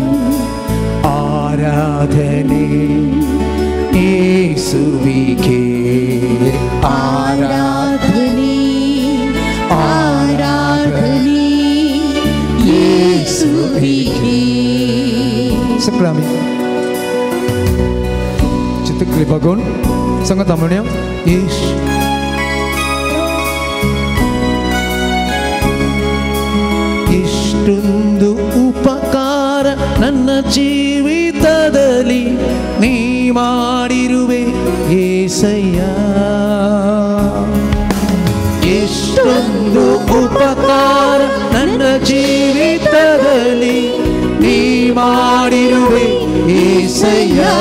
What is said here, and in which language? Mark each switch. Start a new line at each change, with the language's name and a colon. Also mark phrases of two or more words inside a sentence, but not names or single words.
Kannada: ಆರಾಧನೆ ಯೇಸುವಿಗೆ ಆರಾಧನೆ ಆರಾಧನೆ ಯೇಸುವಿಗೆ सगळं
Marathi: चित्रकले बघून संगत म्हणूया
Kannada: ಇಷ್ಟೊಂದು ಉಪಕಾರ ನನ್ನ ಜೀವಿತದಲ್ಲಿ ನೀ ಮಾಡಿರುವೆ ಏಸಯ್ಯ ಎಷ್ಟೊಂದು ಉಪಕಾರ ನನ್ನ ಜೀವಿತದಲ್ಲಿ ನೀ ಮಾಡಿರುವೆ ಏಸಯ್ಯ